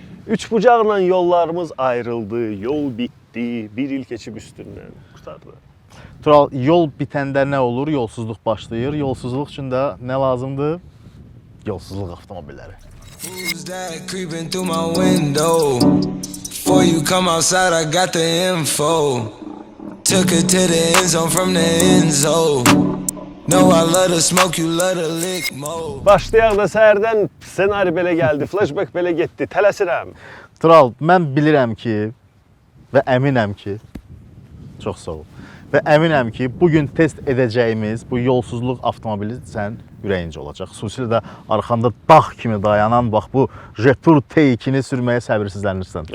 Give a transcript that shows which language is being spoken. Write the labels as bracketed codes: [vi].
[az] Üçbucaqla yollarımız ayrıldı, yol bitdi, bir il keçib üstündən. Qurtardı. Tural, yol bitəndə nə olur? Yolsuzluq başlayır. Yolsuzluq üçün də nə lazımdır? Yolsuzluq avtomobilləri. [en] Who's that creeping through my window? Before you come outside, I got the info. Took her to the end zone from the end zone. No, I love to smoke, you love to lick more. [az] Başlayaq da səhərdən ssenari belə gəldi, flashback belə getdi, tələsirəm. Tural, mən bilirəm ki və əminəm ki, çox sağ ol. Və əminəm ki, bugün test edəcəyimiz bu yolsuzluq avtomobili sən ürəyincə olacaq. Xüsusilə də arxanda dağ kimi dayanan bax bu Jetour T2-ni sürməyə səbirsizlənirsən.